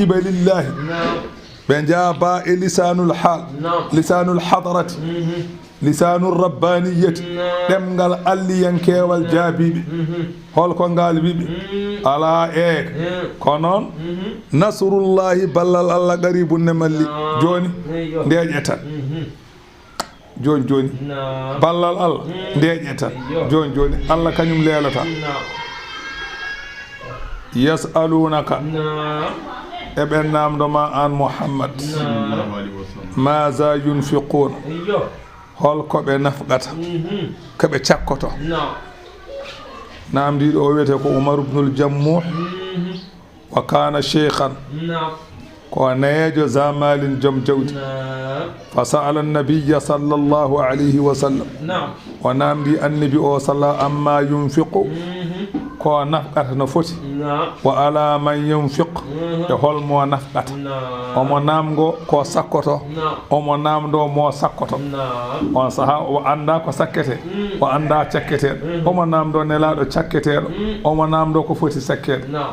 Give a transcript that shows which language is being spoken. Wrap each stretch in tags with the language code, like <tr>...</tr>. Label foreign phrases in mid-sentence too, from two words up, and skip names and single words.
<ff>qibalillahi ɓe jaaba e</ff> <ar>لسان الحضرة لسان الربانية</ar> <ff>ɗemgal alliyankewal jaabiɓe holko ngal wiɓe ala ko noon nasrullahi ballal Allah garibun ne malli joni ndeƴe tan joni ballal Allah ndeƴe tan joni Allah kañum leelata yasalunaka eɓe namdoma an Muhammad</ff> <ar>ماذا ينفقون</ar> <ff>holko ɓe nafqata koɓe cakkoto namdiɗo o wiyete ko Umar ibnul Jammuh</ff> <ar>وكان شيخا</ar> <ff>ko neejo zamalin joom jawdi</ff> <ar>فسأل النبي صلى الله عليه وسلم</ar> <ff>o namdi annabi o salla</ff> <ar>عما ينفق</ar> <ff>ko nafqata no foti</ff> <ar>وعلى من ينفق</ar> <ff>e holmo nafqata omo namgo ko sakkoto omo namdo mo sakkoto on saha o anda ko sakkete o anda cakketeɗo omo namdo nelaɗo cakketeɗo omo namdo ko foti sakkede</ff>